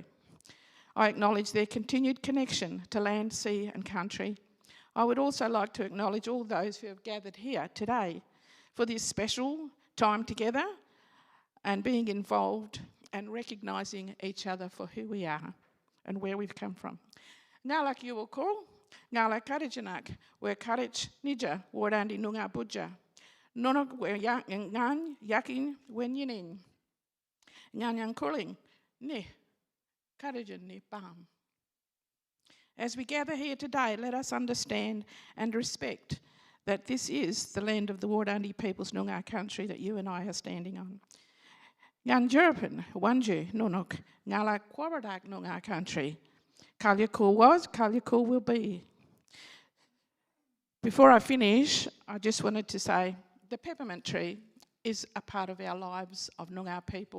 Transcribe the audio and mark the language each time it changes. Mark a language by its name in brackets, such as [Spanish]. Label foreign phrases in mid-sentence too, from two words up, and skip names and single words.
[English] I acknowledge their continued connection to land, sea and country. I would also like to acknowledge all those who have gathered here today for this special time together and being involved and recognising each other for who we are and where we've come from. [Nyungar] Ngala ki wukul, ngala karijanak, [English] we karich nija, [Nyungar] wardandi Noongar Budja. Nonok ngan yakin [English] when yinin. [Nyungar] Ngan kuling. Ne. Karajan ne bam. [English] As we gather here today, let us understand and respect that this is the land of the Wardandi people's Noongar country that you and I are standing on. [Nyungar] Ngan Jurapan, Wanju, Nunuk, Ngala Kwabadak Noongar country. [English] Kalyakul was, Kalyakul will be. Before I finish, I just wanted to say the peppermint tree is a part of our lives of Noongar people.